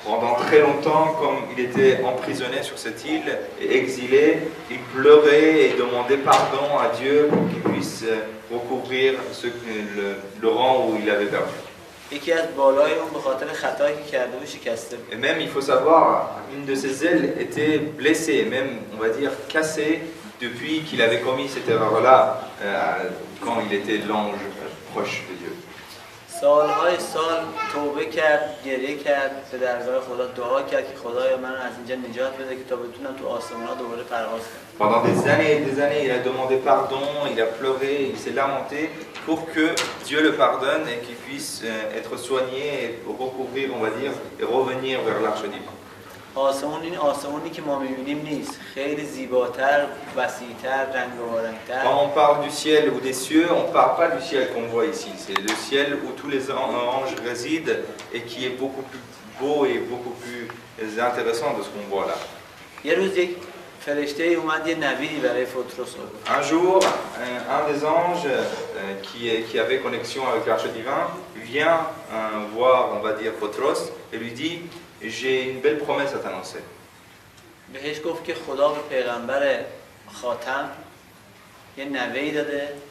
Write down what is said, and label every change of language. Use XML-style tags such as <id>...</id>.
<fr>Pendant très longtemps, comme il était emprisonné sur cette île et exilé, il pleurait et demandait pardon à Dieu pour qu'il puisse recouvrir le rang où il avait perdu.</fr> <fa>یکی از بالای اون به خاطر خطایی که کرده بود شکسته بود.</fa> <fr>Et même, il faut savoir, une de ses ailes était blessée, même, on va dire, cassée, depuis qu'il avait commis cette erreur-là, quand il était l'ange proche de Dieu.</fr> <fa>سالهای سال توبه کرد، گریه کرد، به درگاه خدا دعا کرد که خدایا منو از اینجا نجات بده که تا بتونم تو آسمان‌ها دوباره پرواز کنم.</fa> <fr>Pendant des années et des années, il a demandé pardon, il a pleuré, il s'est lamenté pour que Dieu le pardonne et qu'il puisse être soigné et recouvrir, on va dire, et revenir vers l'arche divine.</fr> <fa>آسمون این آسمونی که ما می‌بینیم نیست، خیلی زیباتر، وسیع‌تر، رنگارنگ‌تر.</fa> <fr>Quand on parle du ciel ou des cieux, on ne parle pas du ciel qu'on voit ici. C'est le ciel où tous les anges résident et qui est beaucoup plus beau et beaucoup plus intéressant de ce qu'on voit là.</fr> <fa>یه روز یک فرشته اومد یه نویدی برای پطرس آورد.</fa> <fr>Un jour, un des anges qui avait connexion avec l'arche divin vient voir, on va dire, Potros et lui dit j'ai une belle promesse à t'annoncer.</fr> <fa>بهش گفت که خدا به پیغمبر خاتم یه نوه‌ای داده.</fa>